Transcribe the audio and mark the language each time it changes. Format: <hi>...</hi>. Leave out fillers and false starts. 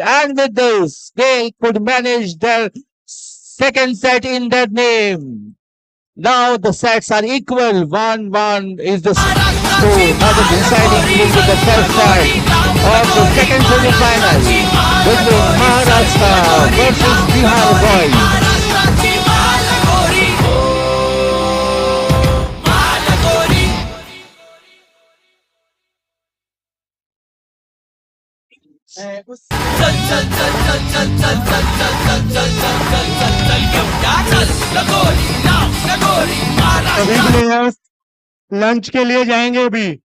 <en>And with this, they could manage their second set in their name. Now the sets are equal. 1-1 is the score. Now the deciding will be the first set of the second semi-final between Maharashtra versus Bihar boys.</en> <mr>महाराष्ट्राची बालगोरी बालगोरी चल चल चल चल चल चल चल चल चल चल चल चल चल चल घेऊया चल लगोरी लाव लगोरी</mr> <hi>सभी महाराष्ट्र प्लेयर्स लंच के लिए जाएंगे अभी।</hi>